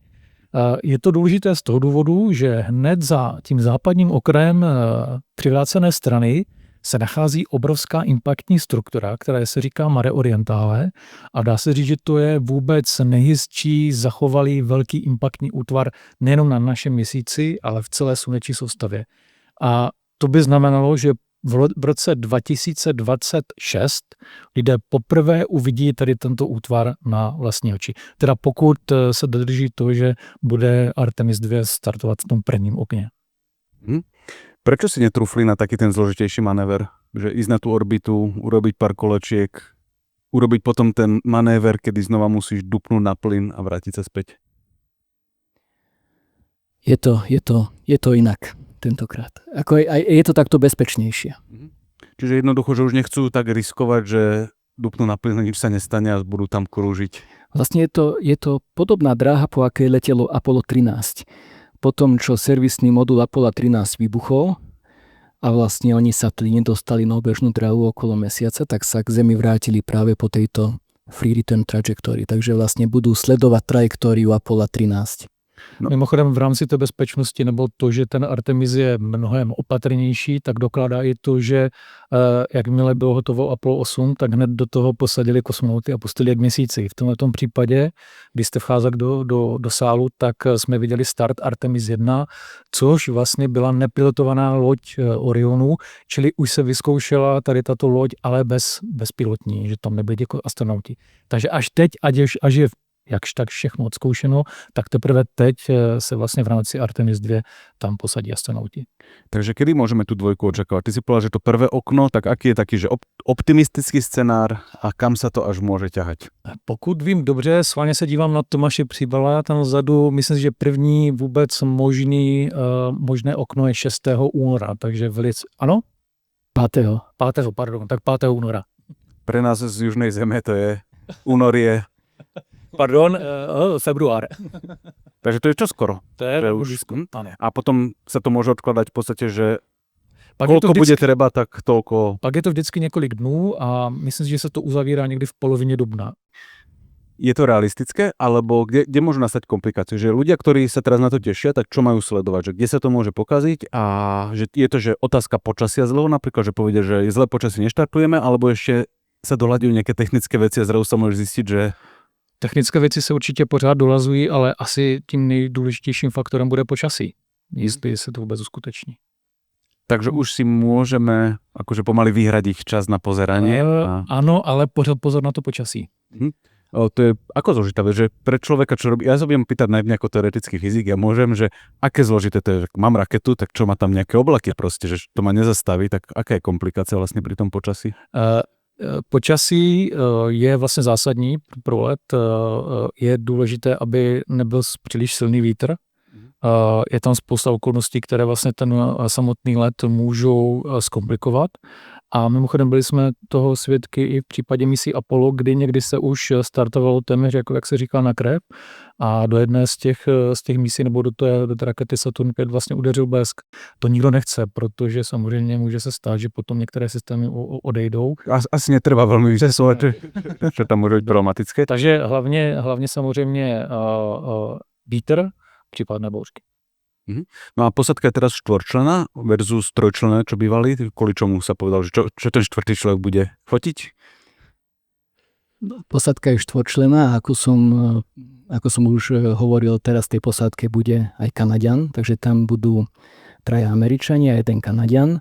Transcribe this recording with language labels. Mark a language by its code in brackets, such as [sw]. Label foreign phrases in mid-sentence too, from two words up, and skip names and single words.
[cs] Je to důležité z toho důvodu, že hned za tím západním okrajem přivrácené strany se nachází obrovská impaktní struktura, která se říká Mare Orientale a dá se říct, že to je vůbec nejhezčí zachovalý velký impaktní útvar nejenom na našem měsíci, ale v celé sluneční soustavě. A to by znamenalo, že v roce 2026 lidé poprvé uvidí tady tento útvar na vlastní oči. Teda pokud se dodrží to, že bude Artemis 2 startovat v tom prvním okně. [sk] Prečo si netrúfli na taký ten zložitejší manéver? Že ísť na tú orbitu, urobiť pár kolečiek, urobiť potom ten manéver, kedy znova musíš dupnúť na plyn a vrátiť sa späť? Je to inak tentokrát. Je to takto bezpečnejšie. Čiže jednoducho, že už nechcú tak riskovať, že dupnú na plyn, nič sa nestane a budú tam krúžiť. Vlastne je to podobná dráha, po akej letelo Apollo 13. Potom, čo servisný modul Apollo 13 vybuchol a vlastne oni sa vtedy nedostali na obežnú dráhu okolo mesiaca, tak sa k Zemi vrátili práve po tejto [en] free return trajectory. [sk] Takže vlastne budú sledovať trajektóriu Apollo 13. No. [cs] Mimochodem v rámci té bezpečnosti nebo to, že ten Artemis je mnohem opatrnější, tak dokládá i to, že jakmile bylo hotovo Apollo 8, tak hned do toho posadili kosmonauty a pustili je k měsíci. V tomto případě, když jste vcházeli do sálu, tak jsme viděli start Artemis 1, což vlastně byla nepilotovaná loď Orionu, čili už se vyzkoušela tady tato loď, ale bezpilotní, že tam nebyli jako astronauti. Takže až teď, až je jakž tak všechno odzkoušeno, tak teprve teď se vlastně v rámci Artemis 2 tam posadí astronauti. [sk] Takže kedy môžeme tú dvojku očakávať? Ty si povedal, že to prvé okno, tak aký je taký, že optimistický scenár a kam sa to až môže ťahať? [cs] Pokud vím dobře, schválně se dívám na Tomáše Přibala, tam vzadu, myslím si, že první vůbec možné okno je 6. února, takže velice, ano? 5. 5. února. [sk] Pre nás z južnej zeme to je únor je... Február. Takže to je čoskoro. To je Že [cs] už, ano. [sk] A potom sa to môže odkladať v podstate, že [cs] Pak je to [sk] koľko bude [cs] vždycky, [sk] treba, tak toľko... [cs] Pak je to vždycky několik dnů a myslím si, že se to uzavírá někdy v polovině dubna. [sk] Je to realistické, alebo kde môžu nastať komplikácie? Že ľudia, ktorí sa teraz na to tešia, tak čo majú sledovať? Že kde sa to môže pokaziť a že je to, že otázka počasia zlého, napríklad, že povedia, že je zlé počasie, neštartujeme, alebo ešte sa doľaďujú nejaké technické veci a zrazu sa môžeš zistiť, že... [cs] Technické věci se určitě pořád dolazují, ale asi tím nejdůležitějším faktorem bude počasí. Jestli se to vůbec uskuteční. [sk] Takže už si môžeme akože pomaly vyhradiť čas na pozeranie. [cs] Ano, ale pozor na to počasí. [sk] To je ako zložité, že pre človeka, čo robí... Ja sa budem pýtať najmä ako teoretický fyzik, ja môžem, že aké zložité to je, že mám raketu, tak čo má tam nejaké oblaky proste, že to ma nezastaví, tak aká je komplikácia vlastne pri tom počasí? [cs] Počasí je vlastně zásadní pro let. Je důležité, aby nebyl příliš silný vítr. Je tam spousta okolností, které vlastně ten samotný let můžou zkomplikovat. A mimochodem byli jsme toho svědky i v případě misí Apollo, kdy někdy se už startovalo téměř, jako jak se říká, na krev. A do jedné z těch misí nebo do té rakety Saturn 5 vlastně udeřil blesk. To nikdo nechce, protože samozřejmě může se stát, že potom některé systémy odejdou. [sk] Asi netrvá veľmi vysesovať, že tam môže byť problematické. [cs] Takže hlavně samozřejmě vítr, případné bouřky. [sk] No a posádka je teraz štvorčlená versus trojčlená, čo bývali, kvôli čomu sa povedal, že čo ten štvrtý človek bude fotiť? Posádka je štvorčlená, ako som už hovoril, teraz v tej posádke bude aj Kanaďan, takže tam budú 3 Američania a 1 Kanaďan.